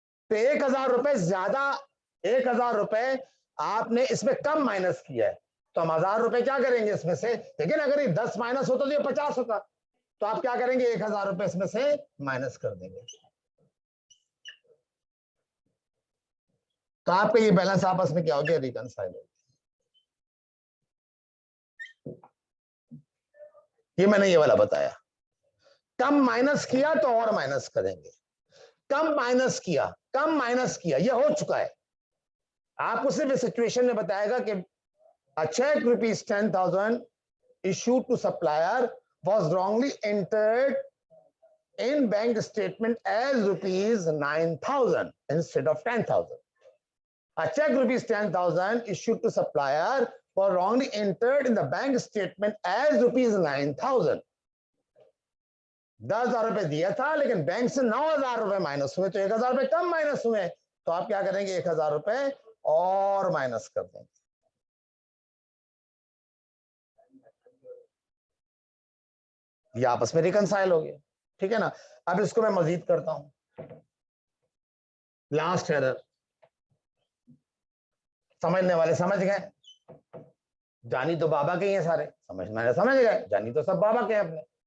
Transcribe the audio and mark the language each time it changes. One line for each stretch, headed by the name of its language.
Hindi: तो 1,000 रुपए ज्यादा, 1,000 रुपए आपने इसमें कम माइनस किया है, तो हम 1,000 रुपए क्या करेंगे इसमें से, लेकिन अगर ये 10 माइनस होता तो ये 50 होता, तो आप क्या करेंगे, 1,000 रुपए इसमें से माइनस कर देंगे, तो आपका ये बैलेंस आपस में क्या हो गया, रिकंसाइल हो। ये मैंने ये वाला बताया। कम माइनस किया तो और माइनस करेंगे, कम माइनस किया, कम माइनस किया, ये हो चुका है। आपको सिर्फ सिचुएशन में बताएगा कि
English: a check rupees 10,000 issued to supplier was wrongly entered in bank statement as rupees 9,000 instead of 10,000. A check rupees 10,000 issued to supplier was wrongly entered in the bank statement as rupees 9,000.
Hindi: 10,000 रुपए दिया था, लेकिन bank से 9,000 रुपए minus हुए, तो 1,000 रुपए कम minus हुए, तो आप क्या करेंगे, 1,000 रुपए और माइनस कर देंगे। ये आपस में रिकंसाइल हो गया, ठीक है ना। अब इसको मैं मजीद करता हूं, लास्ट एरर, समझने वाले समझ गए, जानी तो बाबा के ही है सारे, समझने वाले समझ गए, जानी तो सब बाबा के अपने।